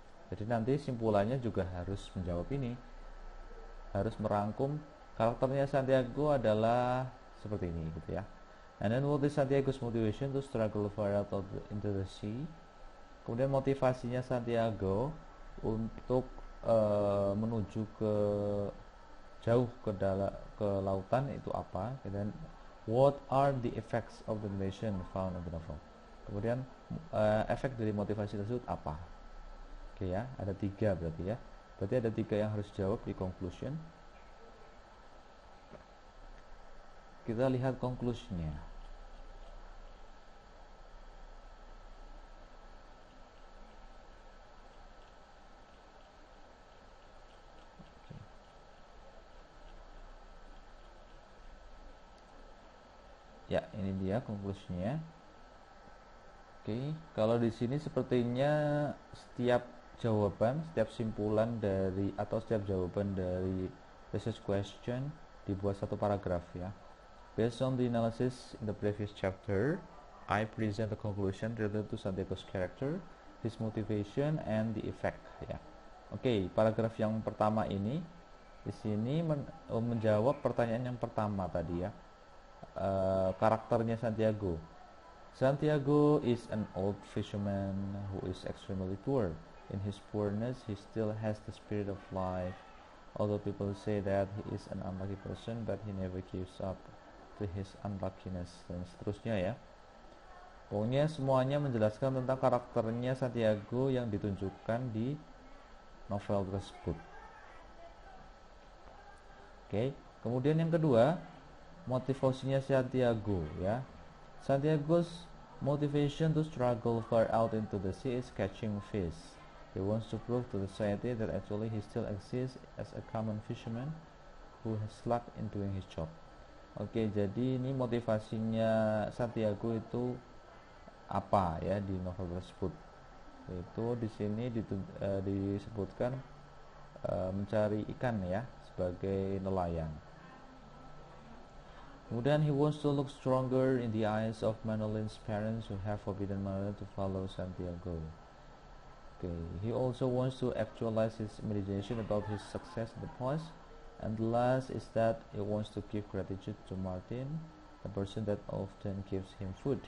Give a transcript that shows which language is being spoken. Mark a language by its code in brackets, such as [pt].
[id] Jadi nanti simpulannya juga harus menjawab ini, harus merangkum karakternya Santiago adalah seperti ini gitu ya. [en] And then what is Santiago's motivation to struggle far out into the sea? [id] Kemudian motivasinya Santiago untuk menuju ke jauh ke lautan itu apa? Dan [en] what are the effects of the motivation found in the novel? [id] Kemudian efek dari motivasi tersebut apa? Oke ya, ada 3 berarti ya. Berarti ada 3 yang harus jawab di conclusion. Kita lihat conclusionnya. Ya, ini dia conclusionnya. Oke, kalau di sini sepertinya setiap jawaban, setiap simpulan dari atau setiap jawaban dari research question dibuat satu paragraf ya. [en] Based on the analysis in the previous chapter, I present the conclusion related to Santiago's character, his motivation, and the effect. [id] Ya, oke. Paragraf yang pertama ini di sini menjawab pertanyaan yang pertama tadi ya, karakternya Santiago. [en] Santiago is an old fisherman who is extremely poor. In his poorness, he still has the spirit of life. Although people say that he is an unlucky person, but he never gives up to his unluckiness, [id] dan seterusnya ya. Pokoknya semuanya menjelaskan tentang karakternya Santiago yang ditunjukkan di novel tersebut. Oke, kemudian yang kedua, motivasinya Santiago ya. [en] Santiago's motivation to struggle far out into the sea is catching fish. He wants to prove to the society that actually he still exists as a common fisherman who has luck in doing his job. [id] Oke, jadi ini motivasinya Santiago itu apa ya di novel tersebut? Itu di sini disebutkan mencari ikan ya sebagai nelayan. Kemudian [en] he wants to look stronger in the eyes of Manolin's parents who have forbidden Manolin to follow Santiago. Okay, he also wants to actualize his imagination about his success in the past. And the last is that he wants to give gratitude to Martin, the person that often gives him food.